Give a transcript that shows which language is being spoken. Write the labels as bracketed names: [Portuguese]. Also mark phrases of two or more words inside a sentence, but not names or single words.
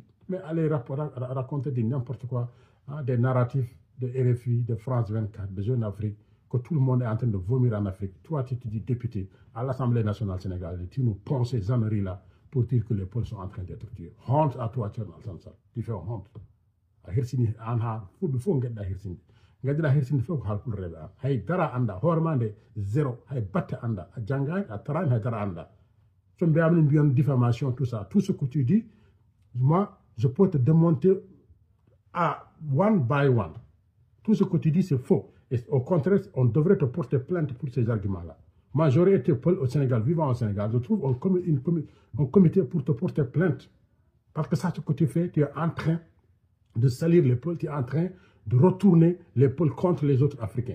[French] Mais aller raconter n'importe quoi, hein, des narratifs de RFI, de France 24, de Jeune Afrique, que tout le monde est en train de vomir en Afrique. Toi, tu te dis député à l'Assemblée nationale sénégalaise, tu nous ponces ces âneries-là pour dire que les peuples sont en train d'être tués. Honte à toi, Tcherno Al-Sansal. Tu fais honte. [Fula] A Hirsini, Anha, faut ngedda Hirsini. Ngedda Hirsini, faut halpul reba. Hay dara anda, hormande zéro. Hay batte anda, a jangay, a taran, hay dara anda. [French] Tu me béamine bien diffamation, tout ça. Tout ce que tu dis, moi, je peux te démonter à [English] one by one. [French] Tout ce que tu dis, c'est faux. Et au contraire, on devrait te porter plainte pour ces arguments-là. Moi, j'aurais été au Sénégal, vivant au Sénégal. Je trouve un comité pour te porter plainte. Parce que ça, ce que tu fais, tu es en train de salir les peuples, tu es en train de retourner les peuples contre les autres Africains.